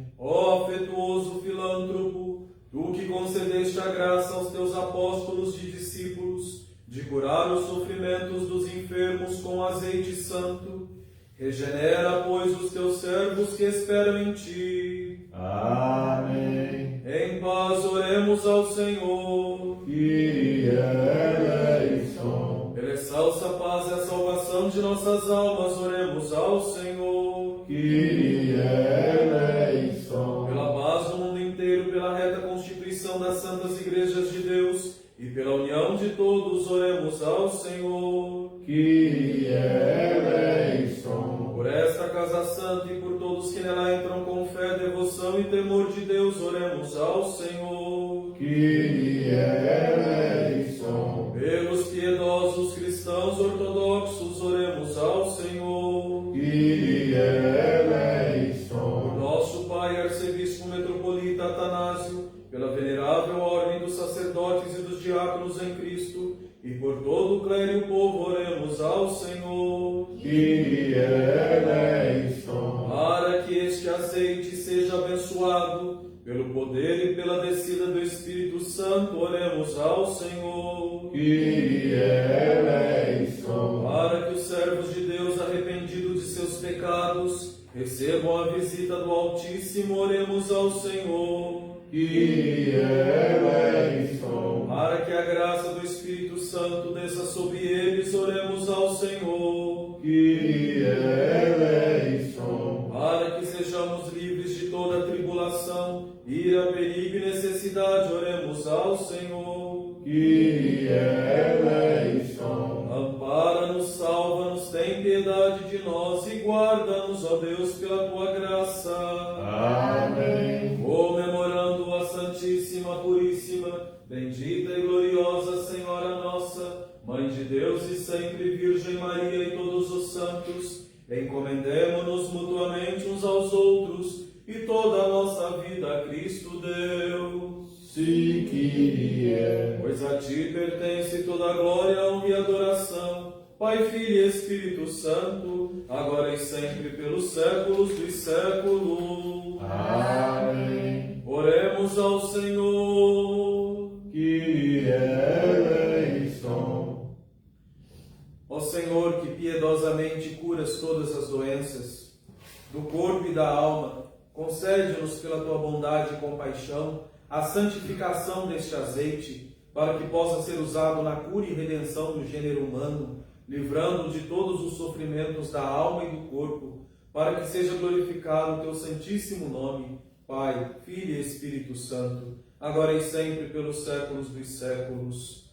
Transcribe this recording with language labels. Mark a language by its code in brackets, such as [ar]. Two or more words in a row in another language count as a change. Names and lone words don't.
[pt] Ó afetuoso filântropo, tu que concedeste a graça aos teus apóstolos e discípulos de curar os sofrimentos dos enfermos com azeite santo, regenera, pois, os teus servos que esperam em ti. Amém. Em paz oremos ao Senhor. [el] Κύριε ελέησον. [pt] Pela excelsa paz e a salvação de nossas almas, oremos ao Senhor. [el] Κύριε ελέησον. [pt] Pela paz do mundo inteiro, pela reta constituição das santas igrejas de Deus e pela união de todos, oremos ao Senhor. [el] Κύριε ελέησον. [pt] Por esta casa santa e por todos que nela entram com fé, devoção e temor de Deus, oremos ao Senhor. [el] Κύριε ελέησον. [pt] Pelos piedosos cristãos ortodoxos, oremos ao Senhor. [el] Κύριε ελέησον. [pt] Por nosso Pai Arcebispo Metropolita Atanásio, pela venerável ordem dos sacerdotes e dos diáconos em Cristo, e por todo o clero e o povo, oremos ao Senhor. [el] Κύριε ελέησον. [pt] Para que este azeite seja abençoado, pelo poder e pela descida do Espírito Santo, oremos ao Senhor. [el] Κύριε ελέησον. [pt] Para que os servos de Deus, arrependidos de seus pecados, recebam a visita do Altíssimo, oremos ao Senhor. [el] Κύριε ελέησον. [pt] Para que a graça do Espírito Santo desça sobre eles, oremos ao Senhor. [el] Κύριε ελέησον. [pt] Para que sejamos livres de toda tribulação, ira, perigo e necessidade, oremos ao Senhor. [el] Κύριε ελέησον. [pt] Ampara-nos, salva-nos, tem piedade de nós e guarda-nos, ó Deus, pela tua graça. Amém. Comemorando a Santíssima, Puríssima, bendita e gloriosa Senhora nossa, Mãe de Deus e sempre Virgem Maria e todos os santos, encomendemo-nos mutuamente uns aos outros e toda a nossa vida a Cristo Deus. [el] Σοί Κύριε. [pt] Pois a ti pertence toda a glória, honra e adoração, Pai, Filho e Espírito Santo, agora e sempre pelos séculos dos séculos. Amém. Oremos ao Senhor. [el] Κύριε ελέησον. [pt] Ó Senhor, que piedosamente curas todas as doenças do corpo e da alma, concede-nos pela tua bondade e compaixão a santificação deste azeite, para que possa ser usado na cura e redenção do gênero humano, livrando de todos os sofrimentos da alma e do corpo, para que seja glorificado o teu santíssimo nome, Pai, Filho e Espírito Santo, agora e sempre pelos séculos dos séculos.